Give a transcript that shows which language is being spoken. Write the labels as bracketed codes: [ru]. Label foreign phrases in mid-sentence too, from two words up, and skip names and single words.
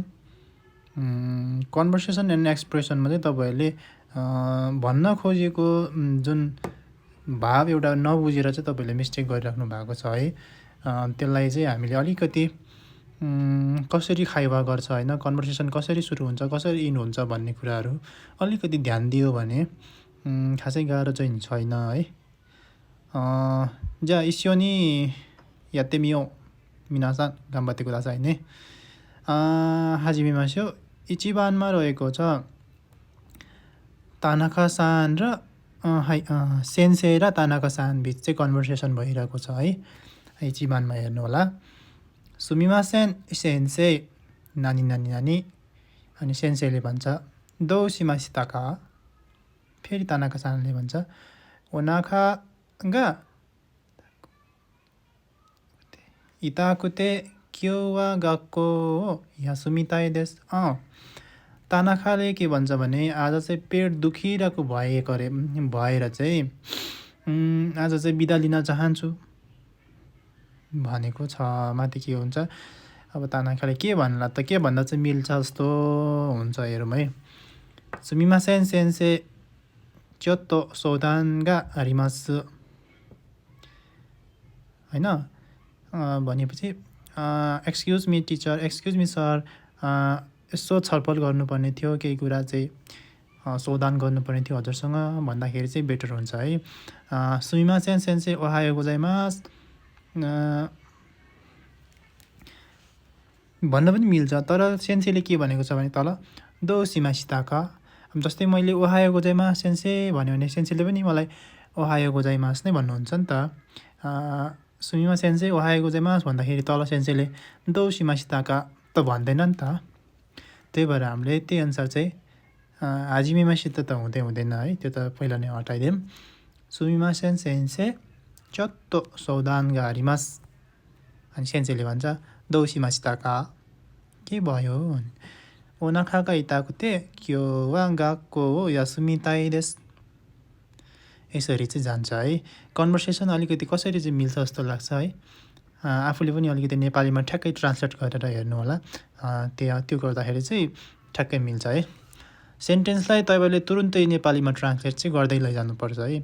[en] conversation and expressionमा [ne] चाहिँ तपाईहरुले भन्न खोजेको जुन भाव एउटा नबुझेर चाहिँ तपाईले मिस्टेक गरिराख्नु भएको छ है। त्यसलाई चाहिँ हामीले अलिकति कसरी खाइवा गर्छ हैन, कन्भर्सेसन कसरी सुरु हुन्छ, कसरी इन हुन्छ भन्ने कुराहरू अलिकति ध्यान दियो भने खासै गाह्रो चाहिँ छैन है। [ja] じゃあ一緒にやってみよう。皆さん頑張ってくださいね。始めましょう。 [ne] 1 番मा रहेको छ तानाका सान र सेन्सेई र तानाका सान बीच चाहिँ कन्भर्सेसन भइरहेको छ है। 1番मा हेर्नु होला। [ja] すみません 先生 なに なに なに [ne] अनि सेन्सेईले भन्छ [ja] どうしましたか. [ne] फेरि तानाका सानले भन्छ [ja] お腹が痛くて今日は学校休みたいです. [ne] तानाखाले के भन्छ भने आज चाहिँ पेट दुखिरहेको भएर चाहिँ आज चाहिँ बिदा लिन चाहन्छु भनेको छ। माथि के हुन्छ अब तानाखाले के भन्ला त के भन्दा चाहिँ मिल्छ जस्तो हुन्छ हेरौँ है। [ja] すみません先生ちょっと相談があります हैन। [ne] भनेपछि [en] excuse me teacher, excuse me sir, [ne] यसो छलफल गर्नुपर्ने थियो, केही कुरा चाहिँ सोधान गर्नुपर्ने थियो हजुरसँग भन्दाखेरि चाहिँ बेटर हुन्छ है। [ja] すみません先生おはようございます [ne] भन्न पनि मिल्छ, तर सेन्सेईले के भनेको छ भने तल [ja] どうしましたか. [ne] जस्तै मैले [ja] おはようございます先生 [ne] भन्यो भने सेन्सेईले पनि मलाई [ja] おはようございます [ne] नै भन्नुहुन्छ नि त। [ja] すみません先生おはようございます [ne] भन्दाखेरि तल सेन्सेईले [ja] どうしましたか [ne] त भन्दैन नि त। त्यही भएर हामीले त्यही अनुसार चाहिँ हाजिमेमासित त हुँदैन है, त्यो त पहिला नै हटाइदिउँ। [ja] すみません先生ちょっと相談があります [ne] अनि सेन्सेईले भन्छ [ja] どうしましたか [ne] के भयो। [ja] お腹が痛くて今日は学校休みたいです. [ne] यसरी चाहिँ जान्छ है। कन्भर्सेसन अलिकति कसरी चाहिँ मिल्छ जस्तो लाग्छ है। आफूले पनि अलिकति नेपालीमा ठ्याक्कै ट्रान्सलेट गरेर हेर्नु होला। त्यो गर्दाखेरि चाहिँ ठ्याक्कै मिल्छ है। सेन्टेन्सलाई तपाईले तुरुन्तै नेपालीमा ट्रान्सलेट चाहिँ गर्दै लैजानुपर्छ है।